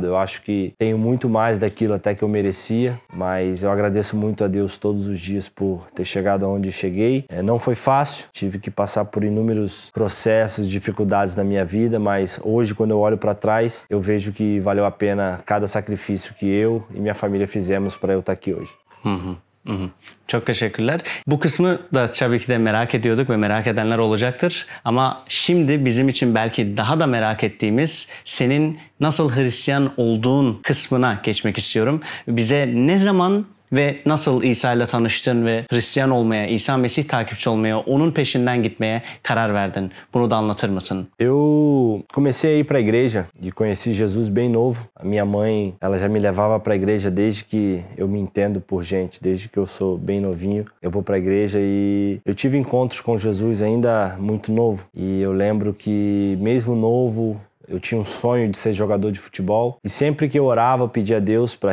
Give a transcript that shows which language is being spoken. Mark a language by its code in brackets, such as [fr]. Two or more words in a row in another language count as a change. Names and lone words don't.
[pt] Eu acho que tenho muito mais daquilo até que eu merecia, mas eu agradeço muito a Deus todos os dias por ter chegado aonde cheguei. Não foi fácil, tive que passar por inúmeros processos, dificuldades na minha vida, mas hoje quando eu olho para trás, eu vejo que valeu a pena cada sacrifício que eu e minha família fizemos para eu estar aqui hoje. [tr] Çok teşekkürler. Bu kısmı da tabii ki de merak ediyorduk ve merak edenler olacaktır. Ama şimdi bizim için belki daha da merak ettiğimiz senin nasıl Hristiyan olduğun kısmına geçmek istiyorum. Bize ne zaman ve nasıl İsa ile tanıştın ve Hristiyan olmaya, İsa Mesih takipçi olmaya, onun peşinden gitmeye karar verdin? Bunu da anlatır mısın? [pt] Eu comecei a ir para a igreja e conheci Jesus bem novo. A minha mãe, ela já me levava para a igreja desde que eu me entendo por gente, desde que eu sou bem novinho. Eu vou para a igreja e eu tive encontros com Jesus ainda muito novo. E eu lembro que mesmo novo, eu tinha um sonho de ser jogador de futebol e sempre que eu orava, eu pedia a Deus para